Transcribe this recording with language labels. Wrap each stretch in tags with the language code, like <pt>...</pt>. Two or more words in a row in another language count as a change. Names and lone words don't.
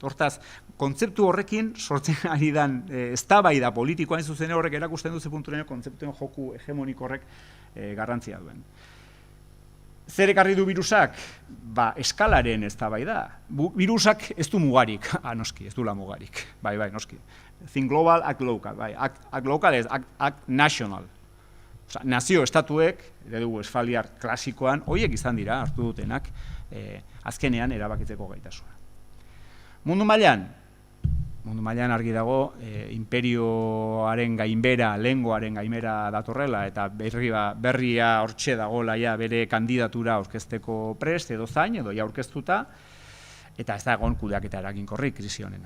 <eu>Hortaz, kontzeptu horrekin sortzen ari dan eztabaida politikoa zuzen horrek erakusten duzu punturen kontzeptuen joku hegemoniko horrek garrantzia duen. Zer ekarri du virusak? Eskalaren eztabaida. Virusak ez du mugarik. Noski, ez duela mugarik. Bai, noski.</eu> <en>Think global, act local. Act local ez, act national.</en> <eu>Nazio estatuek, eredu esfaliar klasikoan, horiek izan dira, hartu dutenak, azkenean erabakitzeko gaitasuna. Mundu mailan argi dago, imperioaren gainbera, lehengoaren gainbera datorrela, eta berria hortxe dagoela bere kandidatura aurkezteko prest, edo zain, edo aurkeztuta, eta ez da egon kudeaketa eraginkorrik krisi honena.</eu>